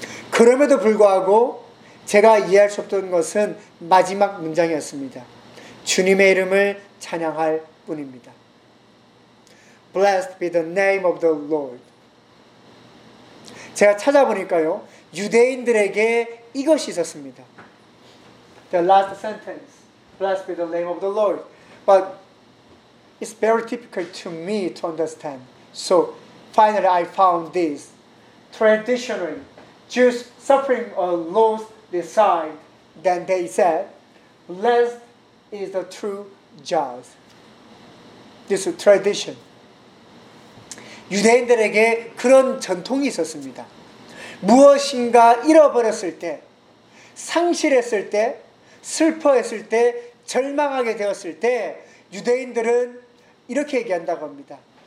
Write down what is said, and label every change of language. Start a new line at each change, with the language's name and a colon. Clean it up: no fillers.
Korean: 그럼에도 불구하고 제가 이해할 수 없던 것은 마지막 문장이었습니다. 주님의 이름을 찬양할 뿐입니다.
English: Blessed be the name of the Lord.
Korean: 제가 찾아보니까요. 유대인들에게 이것이 있었습니다.
English: The last sentence. Blessed be the name of the Lord. But it's very difficult to me to understand. So finally I found this. Traditionally, Jews suffering a loss decide. Then they said, Blessed is the true judge. This is tradition.
Korean: 유대인들에게 그런 전통이 있었습니다. 무엇인가 잃어버렸을 때, 상실했을 때, 슬퍼했을 때, 절망하게 되었을 때 유대인들은 이렇게 얘기한다고 합니다.